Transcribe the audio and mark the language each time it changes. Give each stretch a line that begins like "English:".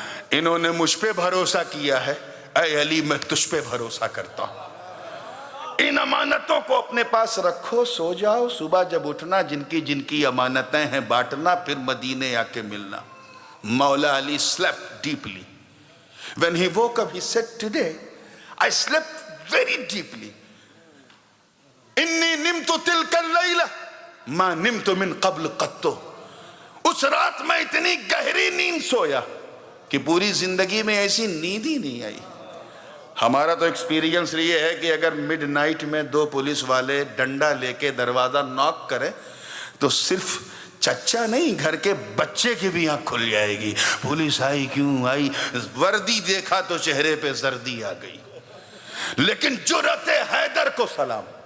Urdu: انہوں نے مجھ پہ بھروسہ کیا ہے، اے علی میں تجھ پہ بھروسہ کرتا ہوں، ان امانتوں کو اپنے پاس رکھو، سو جاؤ، صبح جب اٹھنا جن کی امانتیں ہیں بانٹنا، پھر مدینے آ کے ملنا۔ مولا علی
English: slept deeply. When he woke up, he said, today I slept very deeply.
Arabic: انی نمت تلک اللیلہ ما نمت من قبل قطو،
Urdu: اس رات میں اتنی گہری نیند سویا کہ پوری زندگی میں ایسی نیند ہی نہیں آئی۔ ہمارا تو ایکسپیرینس یہ ہے کہ اگر مڈ نائٹ میں دو پولیس والے ڈنڈا لے کے دروازہ ناک کریں تو صرف چچا نہیں، گھر کے بچے کی بھی آنکھ کھل جائے گی، پولیس آئی کیوں آئی، وردی دیکھا تو چہرے پہ زردی آ گئی۔ لیکن جرأت حیدر کو سلام،